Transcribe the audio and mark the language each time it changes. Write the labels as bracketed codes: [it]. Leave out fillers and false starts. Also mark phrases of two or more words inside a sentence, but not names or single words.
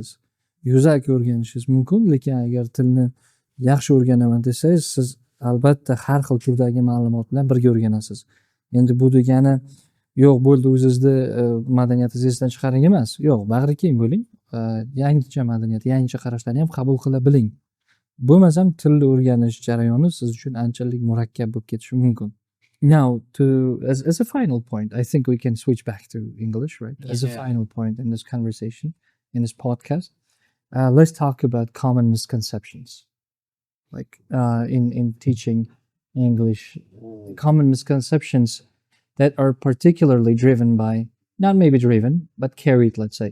[uz] Yuzaki o'rganishingiz mumkin, lekin agar tilni yaxshi o'rganaman desangiz, siz albatta har xil turdagi ma'lumot bilan birga o'rganasiz. Endi bu degani yo'q, bo'ldi o'zingizni madaniyatingizni esdan chiqaring emas. Yo'q, bag'rikeng bo'ling. Yangicha madaniyat, yangicha qarashlarni ham qabul qila biling. Bo'lmasam tilni o'rganish jarayoni siz uchun anchalik murakkab bo'lib ketishi mumkin. [en] Now, as a final point, I think we can switch back to English, right? As a Yeah. final point in this conversation, in this podcast, let's talk about common misconceptions, like in teaching English. Common misconceptions that are particularly driven by, not maybe driven, but carried, let's say.